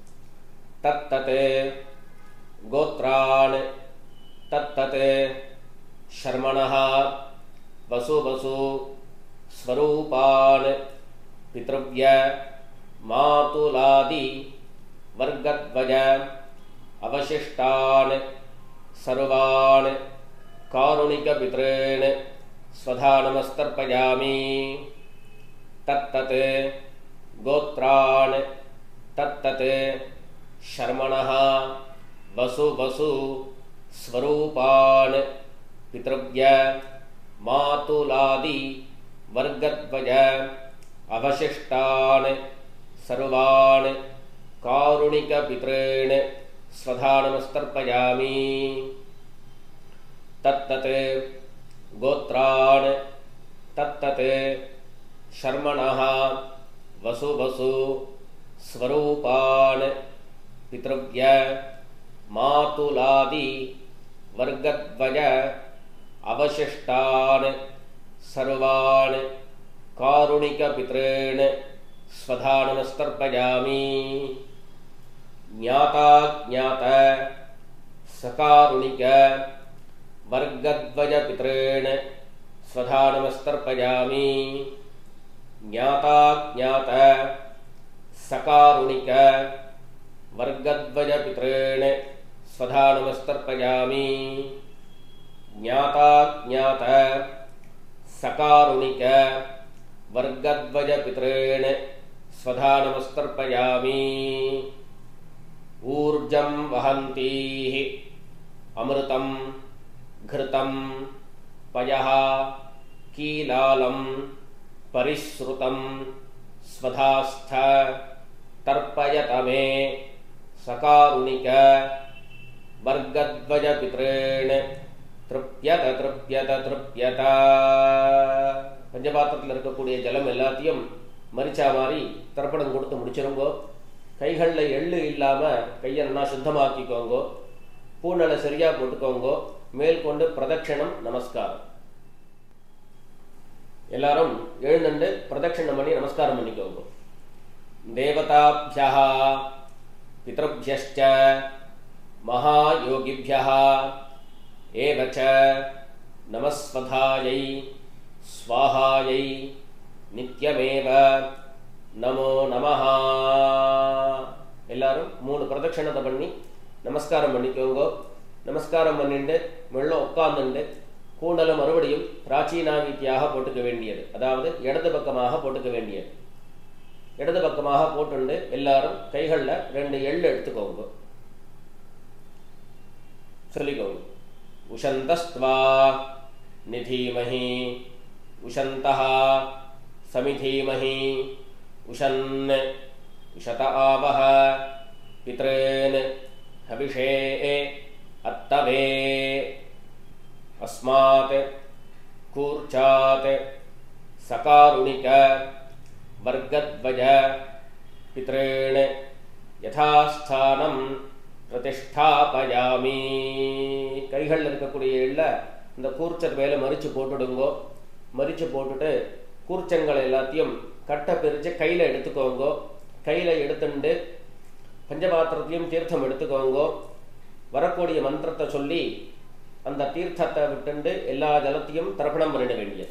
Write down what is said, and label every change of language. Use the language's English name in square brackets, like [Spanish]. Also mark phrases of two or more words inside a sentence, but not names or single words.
[Sanskrit] तत् तत् गोत्रान् तत् तत् शर्मणः वसु वसु स्वरूपान् पितृव्य मातुलादि वर्गद्वय अवशिष्टान् सर्वान् कारुणिक पितॄन् स्वधा नमस्तर्पयामि. तत्तत् गोत्रान् तत्तत् शर्मणः वसु वसु स्वरूपान् पितृव्य मातुलादि वर्गद्वय अवशिष्टान् सर्वान् कारुणिक पितॄन् स्वधा नमस्तर्पयामि. तत्तत् गोत्रान् तत्तत् शर्मणः वसु वसु स्वरूपान् पितृव्य मातुलादि वर्गद्वय अवशिष्टान् सर्वान् कारुणिक पितॄन् स्वधा नमस्तर्पयामि. ज्ञाता ज्ञात सकारुणिक वर्गद्वय पितॄन् स्वधा नमस्तर्पयामि. ज्ञाता ज्ञात सकारुणिक वर्गद्वय पितॄन् स्वधा नमस्तर्पयामि. ज्ञाता ज्ञात सकारुणिक वर्गद्वय पितॄन् स्वधा नमस्तर्पयामि. ऊर्जं वहन्तीः अमृतं घृतं पयः कीलालं परिश्रुतं स्वधास्थ तर्पयत मे सकारुणिक वर्गद्वज पितॄन् तृप्यत तृप्यत तृप्यत. [Tamil] பஞ்சபாத்திரத்தில் இருக்கக்கூடிய ஜலம் எல்லாத்தையும் மரிச்சா மாதிரி தர்ப்பணம் கொடுத்து முடிச்சிருங்கோ. கைகளில் எள்ளு இல்லாமல் கையை நல்லா சுத்தமாக்கிக்கோங்கோ. பூநலை சரியாக போட்டுக்கோங்கோ. மேற்கொண்டு பிரதட்சணம் நமஸ்காரம். எல்லாரும் எழுந்துண்டு பிரதட்சணம் பண்ணி நமஸ்காரம் பண்ணிக்கோங்க. [Sanskrit] देवताभ्यः पितृभ्यश्च महायोगिभ्यः एवच नमस्स्वधायै स्वाहायै नित्यमेव नमो नमः [Tamil] எல்லாரும் 3 பிரதட்சணத்தை பண்ணி நமஸ்காரம் பண்ணிக்கோங்க. நமஸ்காரம் பண்ணிட்டு மெல்ல உட்கார்ந்துட்டு கூண்டலை மறுபடியும் பிராச்சீனாவித்தியாக போட்டுக்க வேண்டியது, அதாவது இடது பக்கமாக போட்டுக்க வேண்டியது. இடது பக்கமாக போட்டுண்டு எல்லாரும் கைகளில் 2 எள்ளு எடுத்துக்கோங்க. சொல்லிக்கோங்க. [Sanskrit] उशन्तस्त्वा निधीमहि उशन्तः समिधीमहि उशन् उशत आवह पितॄन् हविषे अत्तवे अस्मात् कूर्चात् सकारुणिक वर्गद्वय पितॄन् यथास्थानं प्रतिष्ठापयामि. [Tamil] கைகள் இருக்கக்கூடிய எள்ள இந்த கூர்ச்சத்து மேலே மறிச்சு போட்டுடுங்கோ. மறிச்சு போட்டுட்டு கூர்ச்சங்கள் எல்லாத்தையும் கட்டை பிரித்து கையில் எடுத்துக்கோங்கோ. கையில் எடுத்துட்டு பஞ்சபாத்திரத்தையும் தீர்த்தம் எடுத்துக்கோங்கோ. வரக்கூடிய மந்திரத்தை சொல்லி அந்த தீர்த்தத்தை விட்டுண்டு எல்லா ஜலத்தையும் தர்ப்பணம் பண்ணிட வேண்டியது.